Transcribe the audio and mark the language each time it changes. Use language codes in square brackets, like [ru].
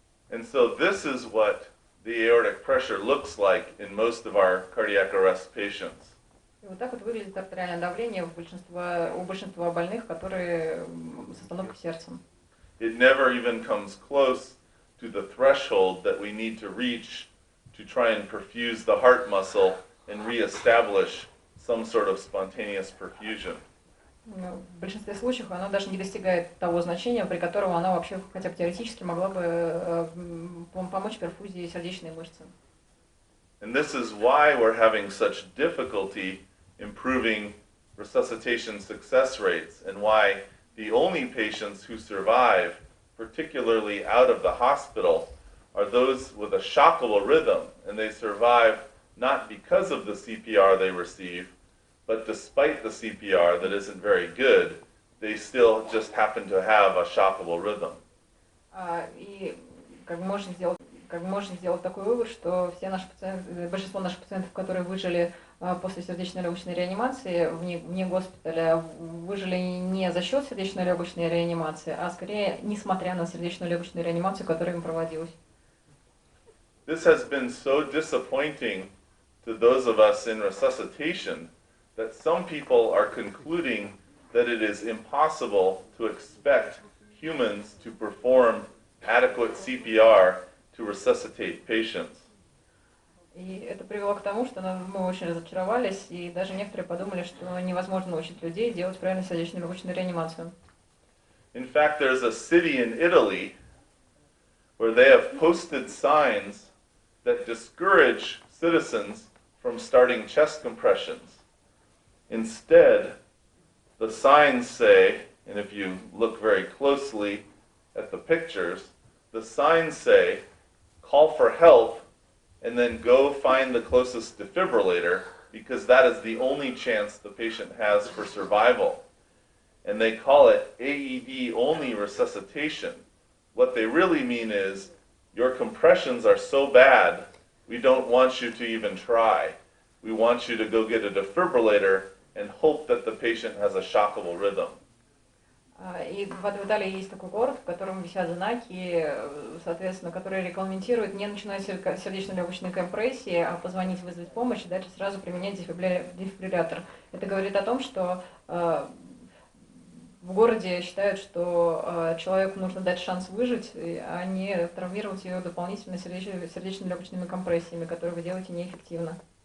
[en] And so this is what the aortic pressure looks like in most of our cardiac arrest patients. [ru] И вот так вот выглядит артериальное давление у большинства больных, которые с остановкой сердца. [en] It never even comes close to the threshold that we need to reach to try and perfuse the heart muscle and reestablish some sort of spontaneous perfusion. [ru] В большинстве случаев она даже не достигает того значения, при котором она вообще хотя бы теоретически могла бы помочь перфузии сердечной мышцы. [en] And this is why we're having such difficulty improving resuscitation success rates, and why the only patients who survive, particularly out of the hospital, are those with a shockable rhythm, and they survive not because of the CPR they receive, but despite the CPR that isn't very good, they still just happen to have a shockable rhythm. [ru] И как можно сделать такой вывод, что все наши пациенты, большинство наших пациентов, которые выжили после сердечно-легочной реанимации вне госпиталя, выжили не за счет сердечно-легочной реанимации, а скорее несмотря на сердечно-легочную реанимацию, которая им проводилась. [en] This has been so disappointing to those of us in resuscitation that some people are concluding that it is impossible to expect humans to perform adequate CPR to resuscitate patients. [ru] И это привело к тому, что мы очень разочаровались, и даже некоторые подумали, что невозможно научить людей делать правильную сердечно-легочную реанимацию. [en] In fact, there's a city in Italy where they have posted signs that discourage citizens from starting chest compressions. Instead, the signs say, and if you look very closely at the pictures, the signs say, call for help and then go find the closest defibrillator, because that is the only chance the patient has for survival. And they call it AED-only resuscitation. What they really mean is, your compressions are so bad, we don't want you to even try. We want you to go get a defibrillator and hope that the patient has a shockable rhythm. [ru] И в Италии есть такой город, в котором висят знаки, соответственно, которые регламентируют не начинать сердечно-легочные компрессии, а позвонить, вызвать помощь и дальше сразу применять дефибриллятор. Это говорит о том, что в городе считают, что человеку нужно дать шанс выжить, а не травмировать ее дополнительно сердечно-легочными компрессиями, которые вы делаете неэффективно.